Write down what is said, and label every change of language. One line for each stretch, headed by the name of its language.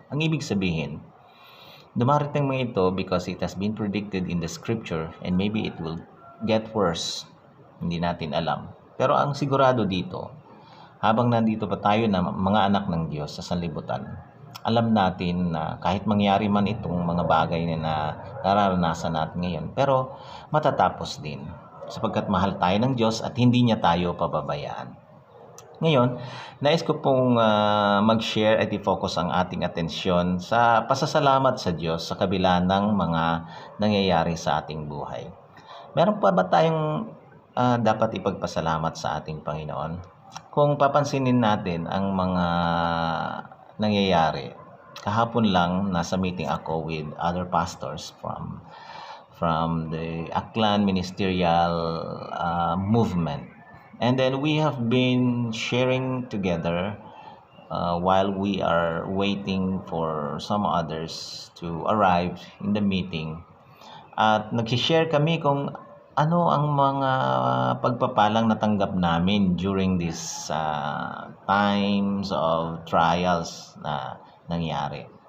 Filipino: Ang ibig sabihin, dumarating mga ito
English: because it has been predicted in the scripture and maybe it will get worse.
Filipino: Hindi natin alam. Pero ang sigurado dito, habang nandito pa tayo na mga anak ng Diyos sa sanlibutan, alam natin na kahit mangyari man itong mga bagay na nararanasan natin ngayon, pero matatapos din sapagkat mahal tayo ng Diyos at hindi niya tayo pababayaan. Ngayon, nais ko pong mag-share at i-focus ang ating atensyon sa pasasalamat sa Diyos sa kabila ng mga nangyayari sa ating buhay. Meron pa ba tayong dapat ipagpasalamat sa ating Panginoon? Kung papansinin natin ang mga nangyayari, kahapon lang nasa meeting ako
English: with other pastors from the Aklan Ministerial movement. And then we have been sharing together while we are waiting for some others to arrive in the meeting.
Filipino: At nag-share kami kung ano ang mga pagpapalang natanggap namin
English: during these times of trials
Filipino: na nangyari.